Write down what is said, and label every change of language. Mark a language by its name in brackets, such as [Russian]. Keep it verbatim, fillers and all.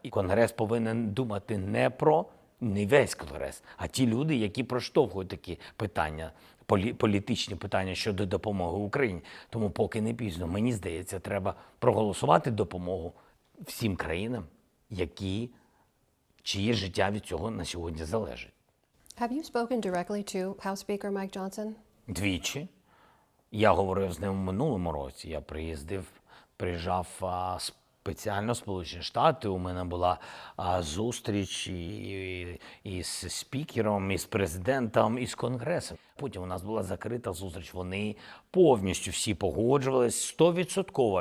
[Ukrainian] І Конгрес повинен думати не про, не весь Конгрес, а ті люди, які проштовхують такі питання, полі- політичні питання щодо допомоги Україні. Тому поки не пізно, мені здається, треба проголосувати допомогу всім країнам, які, чиє життя від цього на сьогодні залежить. [English] Have you spoken directly to House Speaker Mike Johnson? [Ukrainian] Двічі. Я говорив з ним в минулому році. Я приїздив, приїжджав а, спеціально в Сполучені Штати. У мене була а, зустріч і, і, і з спікером, і з президентом, і з Конгресом. Потім у нас була закрита зустріч. Вони повністю всі погоджувалися, стовідсотково.